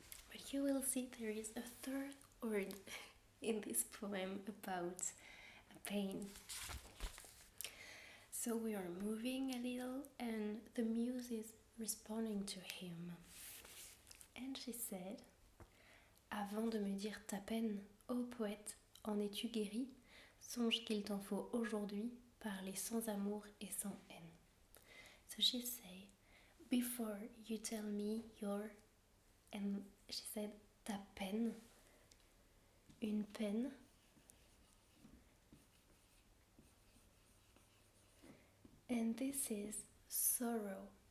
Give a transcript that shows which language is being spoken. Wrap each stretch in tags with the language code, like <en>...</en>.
<en>But you will see there is a third word in this poem about a pain. So we are moving a little and the muse is responding to him. And she said,</en> <fr>avant de me dire ta peine, ô poète, en es-tu guéri? Songe qu'il t'en faut aujourd'hui parler sans amour et sans haine.</fr> <en>So she said, before you tell me your, and she said,</en> <fr>ta peine, une peine,</fr> <en>and this is sorrow.</en>